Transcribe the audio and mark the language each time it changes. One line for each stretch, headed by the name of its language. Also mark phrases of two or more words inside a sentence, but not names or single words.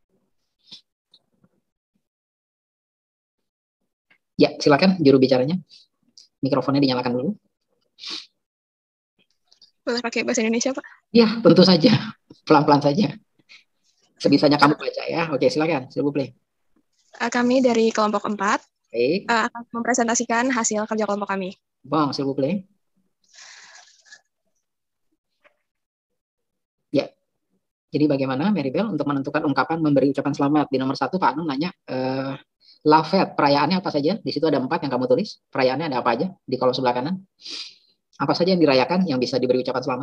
Indonesian: Ya, silakan juru bicaranya. Mikrofonnya dinyalakan dulu. Boleh pakai bahasa Indonesia, Pak? Ya, tentu saja. Pelan-pelan saja. Sebisanya kamu baca ya. Oke, silakan.
French: S'il vous plaît.
Indonesian: Kami dari kelompok 4 Baik. akan mempresentasikan hasil kerja kelompok kami. Bang,
French: s'il vous plaît.
Indonesian: Ya. Jadi bagaimana Maribel untuk menentukan ungkapan memberi ucapan selamat? Di nomor 1 Pak Anung nanya,
French: La Fête,
Indonesian: perayaannya apa saja? Di situ ada 4 yang kamu tulis. Perayaannya ada apa aja? Di kolom sebelah kanan. Apa saja yang dirayakan yang bisa diberi ucapan selamat?